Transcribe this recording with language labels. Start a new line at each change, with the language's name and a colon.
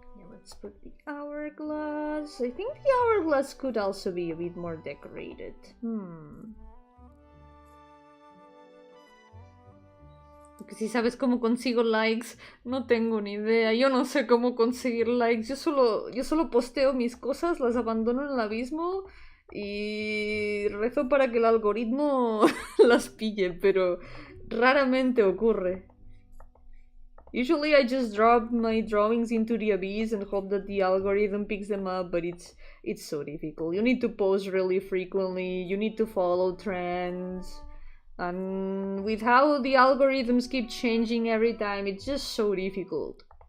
English: Let's put the hourglass. I think the hourglass could also be a bit more decorated.
Spanish: Porque si sabes cómo consigo likes, no tengo ni idea. Yo no sé cómo conseguir likes. Yo solo posteo mis cosas, las abandono en el abismo y rezo para que el algoritmo las pille, pero raramente ocurre.
English: Usually I just drop my drawings into the abyss and hope that the algorithm picks them up, but it's so difficult. You need to post really frequently, you need to follow trends, and with how the algorithms keep changing every time, it's just so difficult.